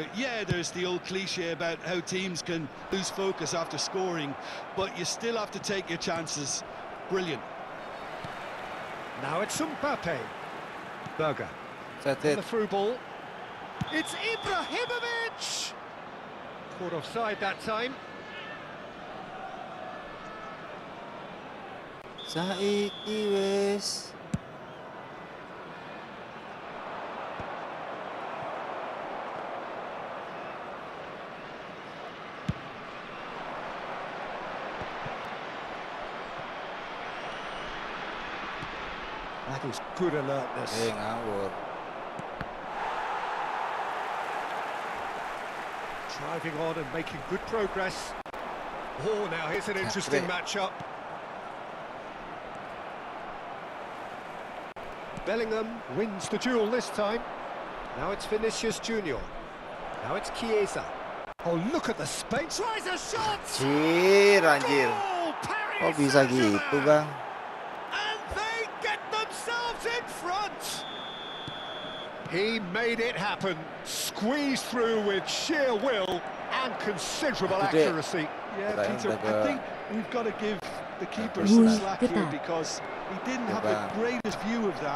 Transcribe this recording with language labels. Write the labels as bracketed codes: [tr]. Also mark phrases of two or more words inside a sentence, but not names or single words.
[en] Yeah, there's the old cliche about how teams can lose focus after scoring, but you still have to take your chances. Brilliant. Now it's Mbappe. Berger. That's The it. through ball. It's Ibrahimovic! Caught offside that time. [jv] Saiki wis. [en] That is good alertness. Ngawur. Driving on and making good progress. Oh, now here's an interesting matchup. Bellingham wins the duel this time. Now it's Vinicius Junior. Now it's Chiesa. Oh, look at the space. Tries a shot. [id] Anjir. Kok bisa gitu, Bang? [en] And they get themselves in front. He made it happen. Squeezed through with sheer will and considerable accuracy. Yeah, Peter, I think we've got to give the keeper some slack here because he didn't have the greatest view of that.